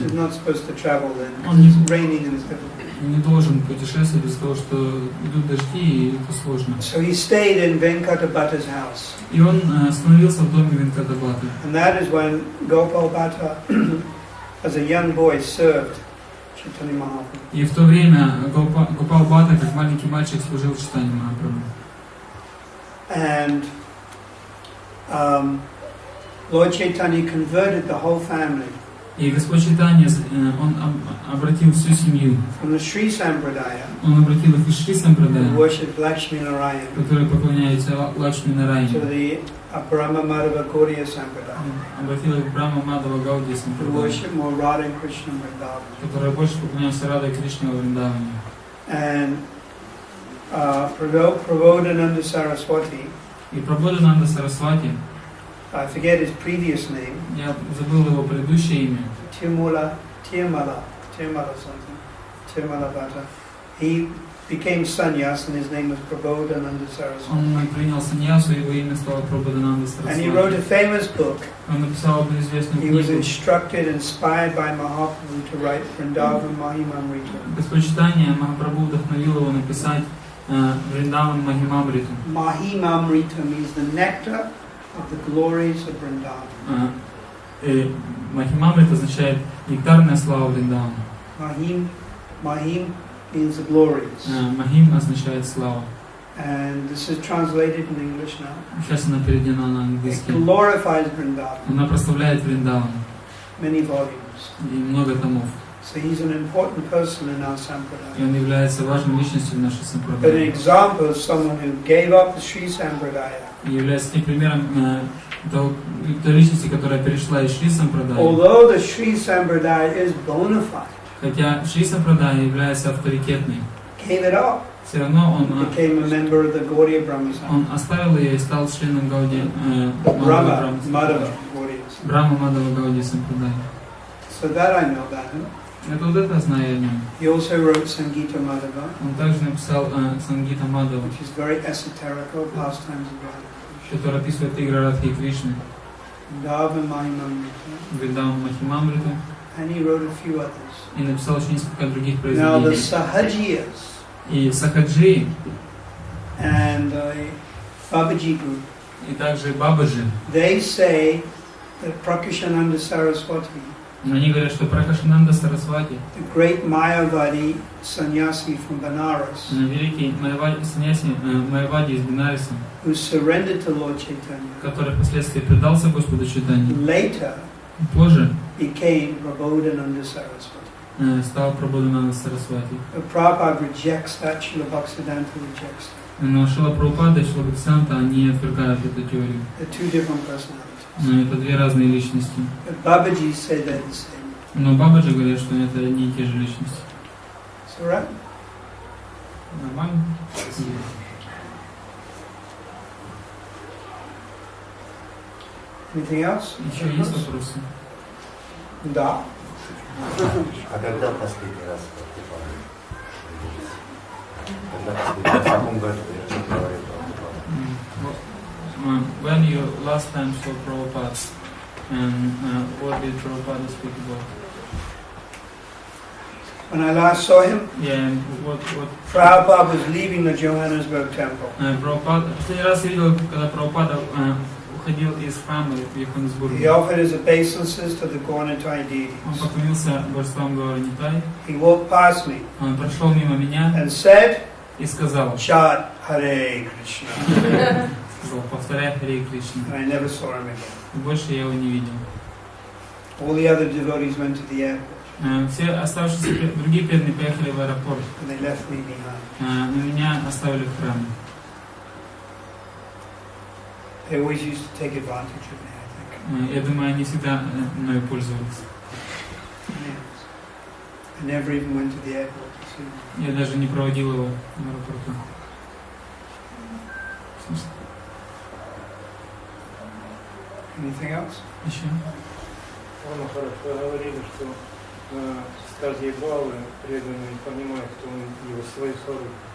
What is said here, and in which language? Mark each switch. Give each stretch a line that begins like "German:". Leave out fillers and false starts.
English: He's not supposed to travel then.
Russian: Он не,
English: It's raining and it's difficult.
Russian: не должен путешествовать из-за того, что идут дожди и это сложно.
English: So he stayed in Venkatabhata's house.
Russian: И он остановился в доме Венкатабхаты.
English: And that is when Gopal Bhatta, as a young boy, served Chaitanya Mahaprabhu.
Russian: И в то время Гопал Бхата, как маленький мальчик, служил Чайтаньи Махапрабху.
English: And Lord Chaitanya converted the whole family
Russian: И Господь Чайтанья, он обратил всю семью.
English: from the Sri Sampradaya,
Russian: Он обратил их из Шри
English: who
Russian: Сампрадая,
English: worshipped Lakshmi Narayan,
Russian: которые поклоняются Лакшми
English: to
Russian: Нарайне.
English: the Brahma Madhava Gaudiya Sampradaya,
Russian: Обратил их к Брахма Мадава Гаудия Сампрадая,
English: worship more Radha and Krishna and Vrindavan.
Russian: которые больше поклоняются Радой Кришне во Вриндаване.
English: And Prabodhananda Saraswati,
Russian: И Прабодхананда Сарасвати,
English: I forget his previous name,
Russian: я забыл его предыдущее имя,
English: Tirumala something, Tirumala Bhatta. became sannyas, and his name was Prabodhananda Saraswati.
Russian: Он принял саньясу, его имя стало Прабодхананда
English: And he wrote a
Russian: Сарасвати.
English: famous book.
Russian: Он написал одну известную
English: He was
Russian: книгу.
English: instructed, inspired by Mahaprabhu to write Vrindavan Mahimamrita.
Russian: Господь Чайтаньи Махапрабху вдохновил его написать Вриндаван Махимамриту.
English: Mahimamrita means the nectar of the glories of Vrindavan.
Russian: Махимамрит означает нектарная слава Вриндавана.
English: Mahim means the glories.
Russian: Махим означает слава.
English: And this is translated in English now.
Russian: Сейчас она переведена на
English: It
Russian: английский.
English: glorifies Vrindavan.
Russian: Она прославляет Вриндаван.
English: Many volumes.
Russian: И много томов.
English: So he's an important person in our
Russian: И
English: sampradaya.
Russian: он является важной личностью в нашей
English: But an example of someone who gave up the Sri Sampradaya.
Russian: И является тем примером той личности, которая перешла из Шри Сампрадая.
English: Although the Sri Sampradaya is bona fide,
Russian: Хотя Шри Сампрадая является авторитетной,
English: gave it up.
Russian: все равно
English: Became a member of the Gaudiya Brahma Sangha.
Russian: он оставил ее и стал членом Гауди
English: Brahma, Madhava Gaudiya Sangha.
Russian: Брахма Мадава Гауди Сампрадая.
English: So that I know about him.
Russian: Это вот это знаю о нем.
English: He also wrote Sangita Madhava,
Russian: Он также написал Сангита Мадава,
English: which is very esoterical, pastimes of Radha Krishna.
Russian: который описывает игры Радхи и Кришны,
English: Vrindavan Mahimamrita.
Russian: Вриндаван Махимамриту,
English: And he wrote a few others.
Russian: и написал еще несколько других
English: Now the
Russian: произведений.
English: Sahajiyas
Russian: И Сахаджи,
English: and the Babaji group,
Russian: и также Бабаджи,
English: they say that Prakashananda Saraswati,
Russian: они говорят, что Пракашананда Сарасвати,
English: the great Mayavadi sannyasi from Banaras,
Russian: великий саньяси Майявади из Бенариса,
English: who surrendered to Lord Chaitanya,
Russian: который впоследствии предался Господу Чайтаньи,
English: later
Russian: позже
English: became Prabodhananda Saraswati.
Russian: стал Прабодхананда Сарасвати.
English: But Prabhupada rejects that, Srila Bhaktisiddhanta rejects that.
Russian: Но Шрила Прабхупада и Шрила Бхактисиданта, они отвергают эту теорию.
English: They're two different personalities.
Russian: Это две разные личности.
English: But Babaji said they're the same.
Russian: Но Бабаджи говорят, что это одни и те же личности.
English: It's all right?
Russian: Нормально?
English: Anything else?
Russian: Еще есть вопросы? Да. А когда последний раз Прабхупада? В каком году? Я что говорил Прабхупада?
English: When you last time saw Prabhupada, and what did Prabhupada speak about? When I last saw him, Yeah, and what Prabhupada was leaving the Johannesburg temple.
Russian: Прабхупада, последний раз я видел, когда Прабхупада уходил из храма в Йоханнесбурге.
English: He offered his obeisances to the Gauranitai deities.
Russian: Он поклонился божествам Гауранитай,
English: He walked past me
Russian: он прошел мимо меня
English: and said,
Russian: и сказал,
English: Chat Hare Krishna.
Russian: повторяй Харе Кришна.
English: And I never saw him again.
Russian: И больше я его не видел.
English: All the other devotees went to the airport
Russian: Все оставшиеся другие преданные поехали в аэропорт,
English: and they left me behind.
Russian: но меня оставили в храме.
English: They always used to take advantage of me, I think.
Russian: Я думаю, они всегда мною пользовались.
English: Yes. I never even went to the airport to see him.
Russian: Я даже не проводил его в аэропорту.
English: Anything else?
Russian: Еще? Махарадж, вы говорили, что стадии Бхавы преданные понимают, что он его свою свару.